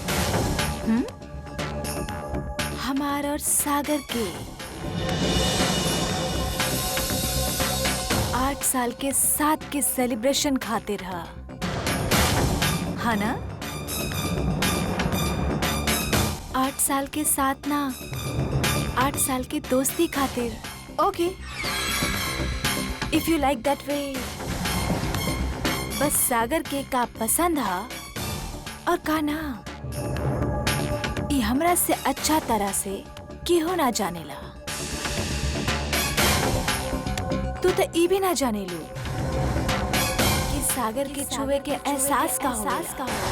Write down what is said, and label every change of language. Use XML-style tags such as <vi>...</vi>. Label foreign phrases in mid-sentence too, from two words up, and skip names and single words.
<bho>हमार और सागर के 8 साल के साथ के सेलिब्रेशन खातिर है, हाँ ना? 8 साल के साथ ना, 8 साल की दोस्ती खातिर।</bho> <en>okay, if you like that way.</en> <bho>बस सागर के का पसंद है और का ना, ये हमरा से अच्छा तरह से केहो ना जानेला। तू तो ई भी ना जाने लू कि सागर के छुए के एहसास का होला।</bho>